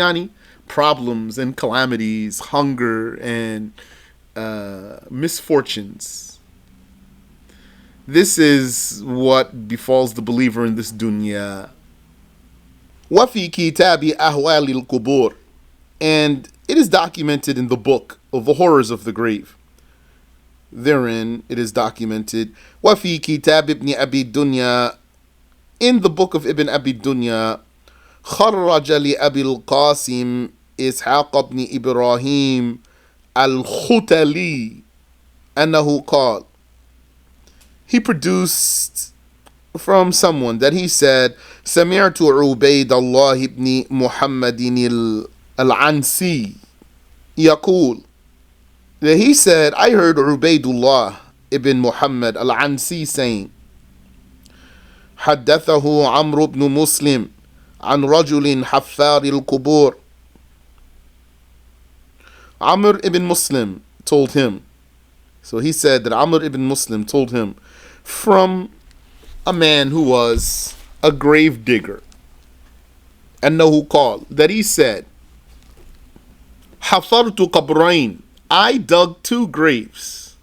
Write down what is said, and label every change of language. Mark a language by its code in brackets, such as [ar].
[en] Yani, problems and calamities, hunger and misfortunes. This is what befalls the believer in this dunya. [ar] وفي كتاب أهوال القبور, [en] and it is documented in the book of the horrors of the grave. Therein it is documented, [ar] وفي كتاب ابن أبي الدنيا, [en] in the book of Ibn Abi Dunya, [ar] خرج لأبي القاسم إسحاق بن إبراهيم الختلي أنه قال, [en] he produced from someone that he said, [ar] سمعت عبيد الله بن محمد العنسي يقول, [en] that he said, I heard Ubaydullah ibn Muhammad al-Ansi saying, [ar] حدثه عمرو بن مسلم عن رجل حفار القبور. [en] Amr ibn Muslim told him, so he said that Amr ibn Muslim told him from a man who was a grave digger, [ar] أنه قال, [en] that he said, [ar] حفرت قبرين, [en] I dug 2 graves.